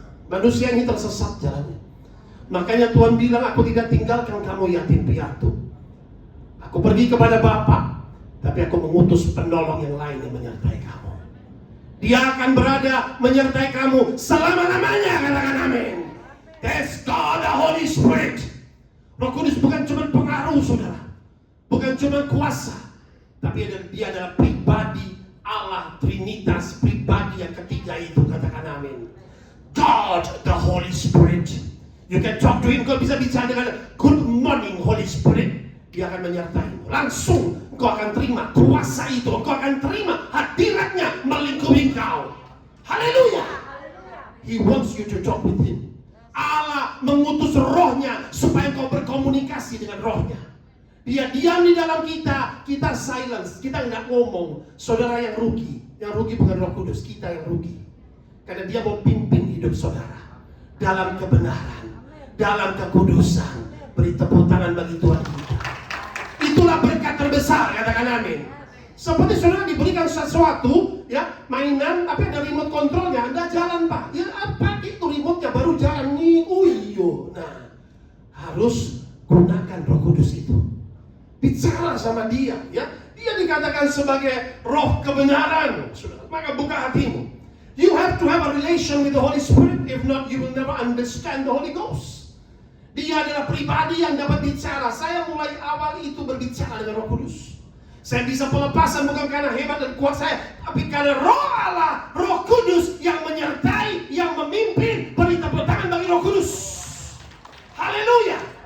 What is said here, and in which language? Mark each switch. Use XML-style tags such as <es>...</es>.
<id>Manusia ini tersesat jalannya. Makanya Tuhan bilang, aku tidak tinggalkan kamu yatim piatu. Aku pergi kepada Bapa, tapi aku mengutus penolong yang lain yang menyertai kamu. Dia akan berada menyertai kamu selama-lamanya. Katakan amin.</id> <en>That's God, the Holy Spirit.</en> <id>Roh Kudus bukan cuma pengaruh, saudara, bukan cuma kuasa, tapi dia adalah pribadi Allah, Trinitas, pribadi yang ketiga itu. Katakan amin.</id> <en>God, the Holy Spirit. You can talk to him.</en> <id>Kau bisa bicara dengan</id> <en>good morning Holy Spirit.</en> <id>Dia akan menyertaimu. Langsung engkau akan terima kuasa itu. Engkau akan terima hadiratnya melingkupi engkau. Haleluya.</id> <en>He wants you to talk with him.</en> <id>Allah mengutus rohnya supaya engkau berkomunikasi dengan rohnya. Dia diam di dalam kita. Kita silence. Kita nggak ngomong. Saudara yang rugi. Yang rugi bukan Roh Kudus. Kita yang rugi. Karena dia mau pimpin hidup saudara dalam kebenaran, dalam kekudusan. Beri tepuk tangan bagi Tuhan kita. Itulah berkat terbesar, katakan amin. Seperti saudara diberikan sesuatu, ya, mainan, tapi ada remote controlnya, Anda jalan Pak. Ya apa itu remote-nya baru jalan nih, uyo. Nah, harus gunakan Roh Kudus itu. Bicara sama dia, ya. Dia dikatakan sebagai roh kebenaran, saudara. Maka buka hatimu.</id> <en>You have to have a relation with the Holy Spirit. If not, you will never understand the Holy Ghost.</en> <id>Dia adalah pribadi yang dapat bicara. Saya mulai awal itu berbicara dengan Roh Kudus. Saya bisa pelepasan bukan karena hebat dan kuat saya, tapi karena Roh Allah, Roh Kudus yang menyertai, yang memimpin. Beri tepuk tangan bagi Roh Kudus. Haleluya.</id>